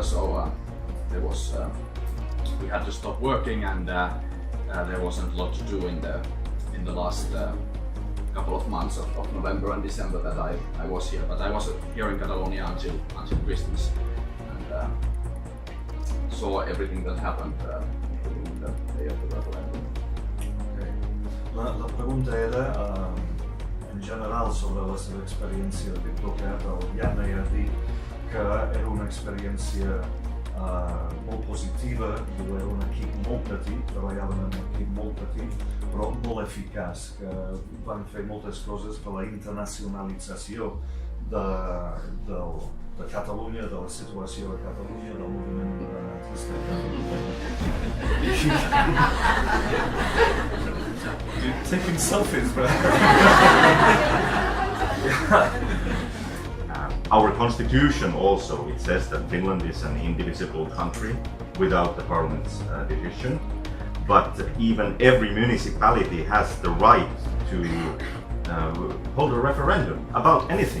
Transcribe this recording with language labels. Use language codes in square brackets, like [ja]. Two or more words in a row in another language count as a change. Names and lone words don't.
[en] So we had to stop working, and there wasn't a lot to do in the last couple of months of November and December that I was here. But I was here in Catalonia until Christmas, and saw everything that happened in the day of the referendum. Okay. [ca] La pregunta era en general sobre la seva experiència de Diplocat. El Janne ha dit que era una experiència molt positiva, era un equip molt petit, treballaven en un equip molt petit, però molt eficaç, que van fer moltes coses per la internacionalització de Catalunya, de la situació de Catalunya, del moviment independentista de Catalunya. [en] You're taking selfies, bro. Our constitution also, it says that Finland is an indivisible country without the parliament's division, but even every municipality has the right to hold a referendum about anything.